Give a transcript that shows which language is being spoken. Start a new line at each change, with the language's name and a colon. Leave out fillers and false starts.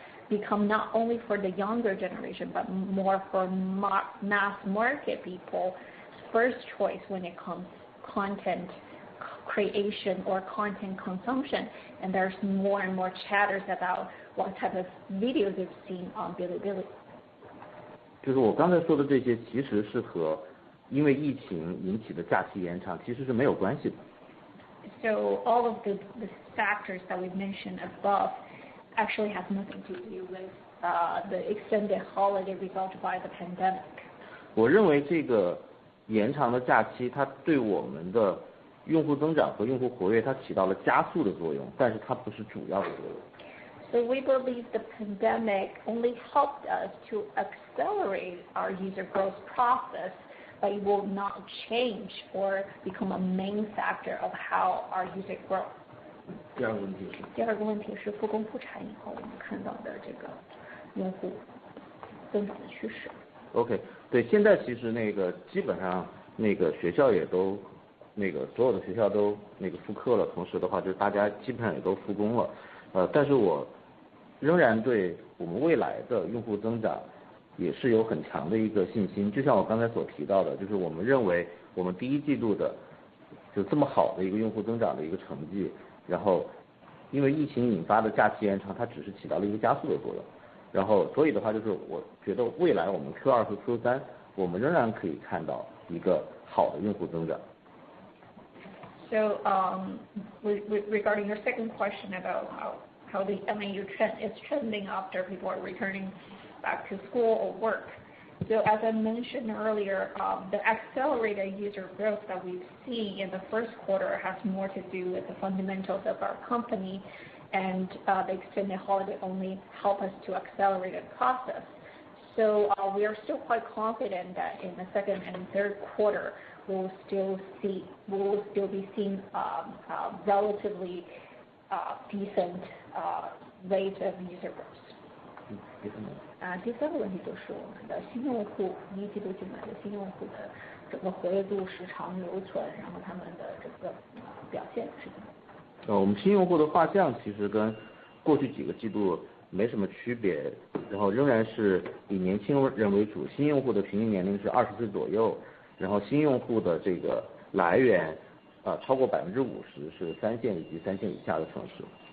English: become not only for the younger generation, but more for mass market people first choice when it comes content creation or content consumption. And there's more and more chatters about what type of videos you've seen on Bilibili.
Chinese: 就是我刚才说的这些，其实是和因为疫情引起的假期延长其实是没有关系的。
English: So all of the factors that we mentioned above actually has nothing to do with the extended holiday resulted by the pandemic.
Chinese: 我认为这个延长的假期，它对我们的用户增长和用户活跃，它起到了加速的作用，但是它不是主要的作用。
English: So we believe the pandemic only helped us to accelerate our user growth process, but it will not change or become a main factor of how our user grow.
Chinese: 第二个问题是。第二个问题是复工复产以后我们看到的这个用户增长的趋势。 OK， 对，现在其实基本上学校也都所有的学校都复课了，同时的话就是大家基本上也都复工了。但是我仍然对我们未来的用户增长也是有很强的一个信心。就像我刚才所提到的，就是我们认为我们第一季度的就这么好的一个用户增长的一个成绩，然后因为疫情引发的假期延长，它只是起到了一个加速的作用。然后所以的话就是我觉得未来我们 Q2 和 Q3 我们仍然可以看到一个好的用户增长。
English: So regarding your second question about how the MAU trend is trending after people are returning back to school or work. So as I mentioned earlier, the accelerated user growth that we've seen in the first quarter has more to do with the fundamentals of our company, and the extended holiday only help us to accelerate the process. So we are still quite confident that in the second and third quarter we will still be seeing relatively decent rate of user growth.
Chinese: 第三个问题就是我们的新用户一季度进来的新用户的整个活跃度、时长留存，然后他们的整个表现是怎么？我们新用户的画像其实跟过去几个季度没什么区别，然后仍然是以年轻人为主，新用户的平均年龄是20岁左右，然后新用户的这个来源超过50%是3线以及3线以下的城市。